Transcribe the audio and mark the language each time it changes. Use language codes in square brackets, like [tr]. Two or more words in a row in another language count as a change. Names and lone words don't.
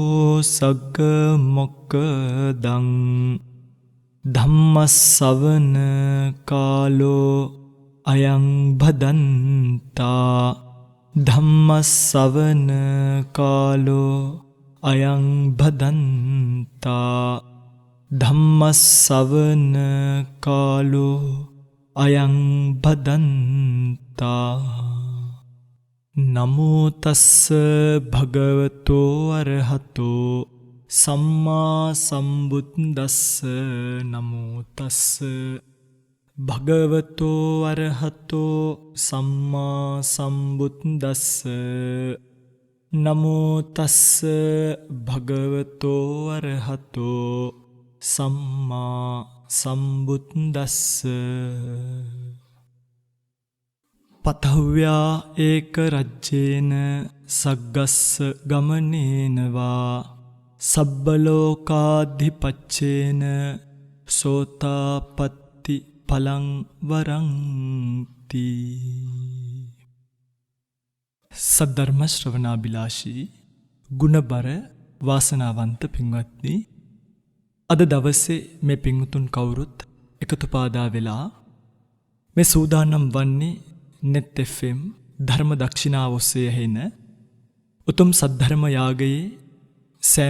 [pi] सग्गमोक्खदं धम्मस्सवन कालो अयं भदन्ता धम्मस्सवन कालो अयं भदन्ता धम्मस्सवन कालो अयं भदन्ता नमो तस्स भगवतो अरहतो सम्मा सम्बुद्दस्स नमो तस्स भगवतो अरहतो सम्मा सम्बुद्दस्स नमो तस्स भगवतो अरहतो सम्मा सम्बुद्दस्स पथव्या एक राज्येन सग्गस्स गमनेन वा सब्बलोकाधिपत्येन सोतापत्ति फलं वरंति [si] සද්ධර්ම ශ්‍රවණාබිලාෂී ගුණබර වාසනාවන්ත පින්වත්නි, අද දවසේ මේ පින්වුතුන් කවුරුත් එකතු පාදා වෙලා මේ සූදානම් වන්නේ net fm ධර්ම දක්ෂිනාව ඔස්සේ ඇහෙන උතුම් සද්ධර්ම යාගයේ සෑම